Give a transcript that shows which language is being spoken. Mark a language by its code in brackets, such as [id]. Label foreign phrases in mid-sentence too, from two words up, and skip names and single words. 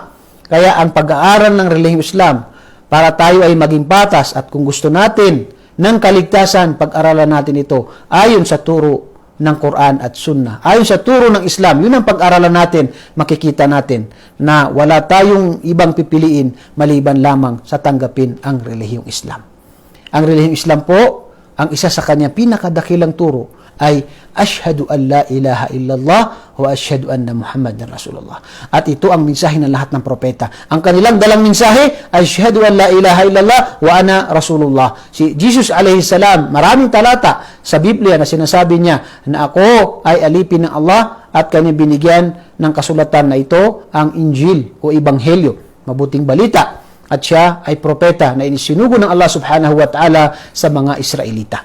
[tl] Kaya ang pag-aaral ng relihiyong Islam, para tayo ay maging patas at kung gusto natin ng kaligtasan, pag-aralan natin ito ayon sa turo ng Quran at Sunnah. Ayon sa turo ng Islam, yun ang pag-aralan natin, makikita natin na wala tayong ibang pipiliin maliban lamang sa tanggapin ang relihiyong Islam. Ang relihiyong Islam po, ang isa sa kanyang pinakadakilang turo ay [ar] أشهد أن لا إله إلا الله وأشهد أن محمدا رسول الله. [tl] At ito ang mensahe ng lahat ng propeta. Ang kanilang dalang mensahe, [ar] أشهد أن لا إله إلا الله وأنا رسول الله. [tl] Si Jesus [ar] عليه السلام, [tl] maraming talata sa Biblia na sinasabi niya na ako ay alipin ng Allah at kanya binigyan ng kasulatan na ito ang Injil o Ebanghelyo, mabuting balita. At siya ay propeta na inisinugo ng Allah [ar] سبحانه وتعالى [tl] sa mga Israelita.